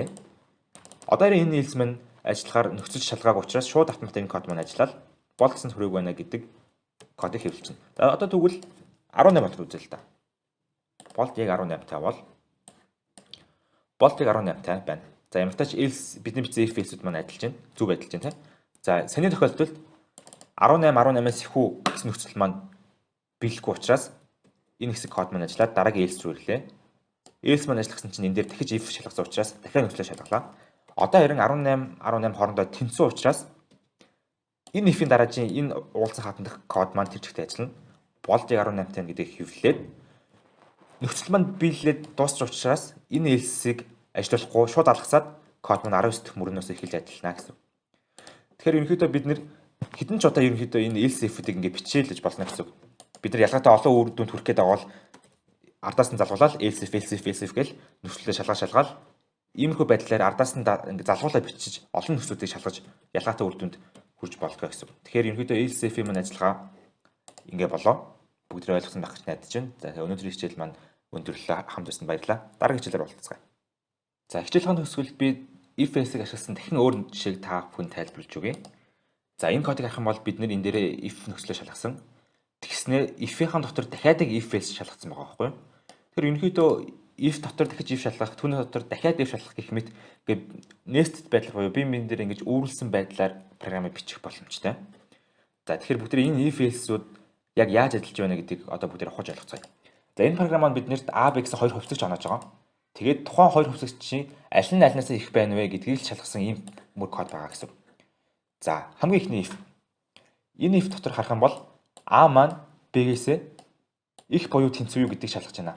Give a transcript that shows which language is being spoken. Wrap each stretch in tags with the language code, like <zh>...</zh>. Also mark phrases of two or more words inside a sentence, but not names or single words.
<mn>Одоо энэ else маань ажиллахаар нөхцөл шалгааг учраас шууд автоматик энэ код маань ажиллаад болт гэсэн хүрээгүй байна гэдэг кодыг хэвлэлцэн. За одоо тэгвэл 18 болт үзэл л да. Болт яг 18-тай бол болт яг 18-тай байна. За ямар ч тач else бидний бичсэн</mn> <en>if else-</en> <mn>үүд маань ажиллаж байна. Зөв ажиллаж байна тийм. За саний тохиолдолд 18 18-аас их үү гэсэн нөхцөл маань биелэхгүй учраас энэ хэсэг код маань ажиллаад дараагийн else руу ирлээ. Else маань ажиллахсан чинь энэ дээр дахиж if шалгасан учраас дахиад нөхцөлөө шалгалаа. Одоо харин 18 18 хоорондоо тэнцүү учраас энэ if-ийн дараа чинь энэ уулзсан хатандах код маань тэр чигт ажиллана. Болт яг 18 тань гэдгийг хэвлээд нөхцөл маань биелээд дуусч учраас энэ else-ийг ажиллахгүй шууд алгасаад код маань 19 дэх мөрнөөс эхэлж ажиллана гэсэн. Тэгэхээр ерөнхийдөө бид нэр хэдэн ч удаа ерөнхийдөө энэ</mn> <en>else if-</en> <mn>ийг ингээд бичээл гэж болно гэсэн. Бид нар ялгаатай олон үр дүнд хүрэх гээд байгаа бол ардаас нь залгуулаад</mn> <en>else if</en> <mn>гэл нөхцөлөө шалгаал иймэрхүү байдлаар ардаас нь ингээд залгуулаад бичиж олон нөхцөлүүдийг шалгаж ялгаатай үр дүнд хүрч болдог гэсэн. Тэгэхээр ерөнхийдөө</mn> <en>else if</en> <mn>маань ажиллагаа ингээ болоо. Бүгд ойлгосон байх гэж найдаж байна. За өнөөдрийн хичээл маань өндөрлөө хамт байсан баярлалаа. Дараагийн хичээлээр уулзцгаая. За хичээл хааны төгсгөл би</mn> <en>if else-</en> <mn>ийг ашигласан дахин өөр жишээг та бүхэнд тайлбарлаж өгье. За энэ кодыг харах юм бол бид нэр энэ дээрээ if нөхцөлөө шалгасан. Тэгснээр if-ийн дотор дахиад</mn> <en>if else</en> <mn>шалгасан байгаа байхгүй юу? Тэгэхээр ерөнхийдөө if дотор дахиж if шалгах, түүний дотор дахиад if шалгах гэх мэт ингээд nested байдал буюу бие биен дээр ингэж үүрэлсэн байдлаар програмыг бичих боломжтой. За тэгэхээр бүгд энэ</mn> <en>if else-</en> <mn>үүд яг яаж ажиллаж байна гэдгийг одоо бүгд ухаж ойлгоцгаая. За энэ програм маань биднэрт A, B гэсэн хоёр хувьцагч оноож байгаа. Тэгээд тухайн хоёр хувьцагчийн аль нь альнаас их байна вэ гэдгийг л шалгасан ийм мөр код байгаа гэсэн. За хамгийн ихний if. Энэ if дотор харах юм бол A маань B-гээс их буюу тэнцүү юу гэдгийг шалгаж байна.</mn>